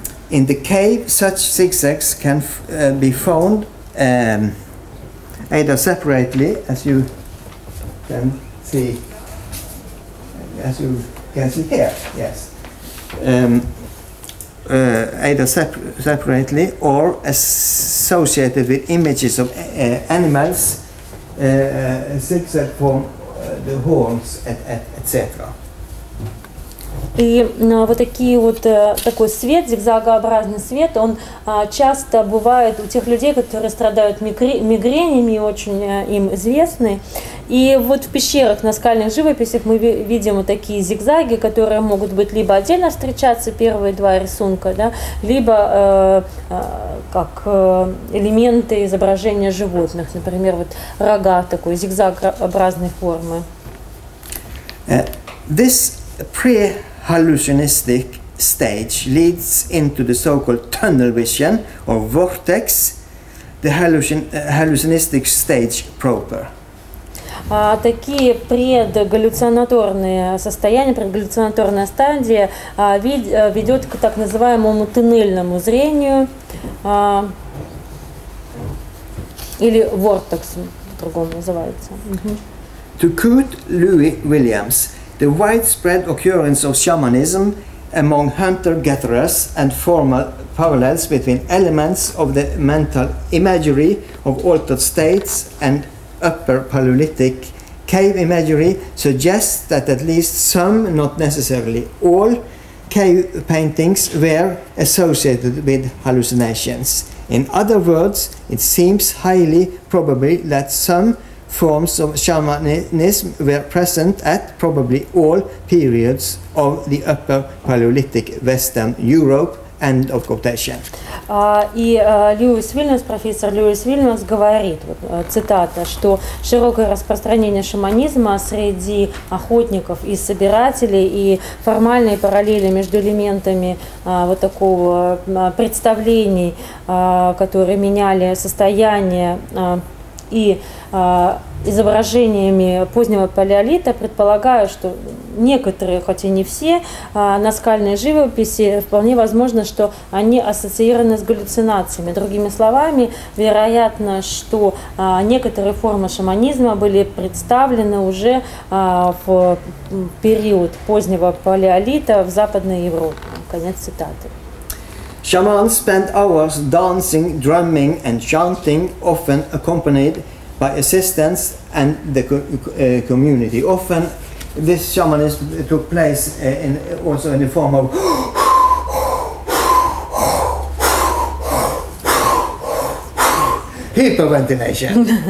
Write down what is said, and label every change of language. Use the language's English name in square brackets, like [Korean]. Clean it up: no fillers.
[English] In the cave, such zigzags can be found either separately, as you can see here, yes. Either separately or associated with images of animals, zigzag form the horns, etc. [Russian] И вот такие вот такой свет, зигзагообразный свет, он часто бывает у тех людей, которые страдают мигренями, очень им известны. И вот в пещерах, на скальных живописях мы видим вот такие зигзаги, которые могут быть либо отдельно встречаться, первые два рисунка, да, либо как элементы изображения животных, например, вот рога такой зигзагообразной формы. [English] This pre-hallucinistic stage leads into the so-called tunnel vision or vortex, the hallucinistic stage proper. [Russian] Такие предгаллюцинаторные состояния, предгаллюцинаторная стадия ведет к так называемому туннельному зрению или вортексу. по-другому называется. [English] To quote Louis Williams, the widespread occurrence of shamanism among hunter-gatherers and formal parallels between elements of the mental imagery of altered states and upper Paleolithic cave imagery suggests that at least some, not necessarily all, cave paintings were associated with hallucinations. In other words, it seems highly probable that some forms of shamanism were present at probably all periods of the upper Paleolithic Western Europe. End of quotation. [Russian] И Льюис Вильямс, профессор Льюис Вильямс говорит, вот, цитата, что широкое распространение шаманизма среди охотников и собирателей и формальные параллели между элементами вот такого представлений, которые меняли состояние и изображениями позднего палеолита, предполагаю, что некоторые, хотя не все, наскальные живописи, вполне возможно, что они ассоциированы с галлюцинациями. Другими словами, вероятно, что некоторые формы шаманизма были представлены уже в период позднего палеолита в Западной Европе. Конец цитаты. [English] Shamans spent hours dancing, drumming and chanting, often accompanied by assistants and the community. Often this shamanism took place also in the form of hyperventilation.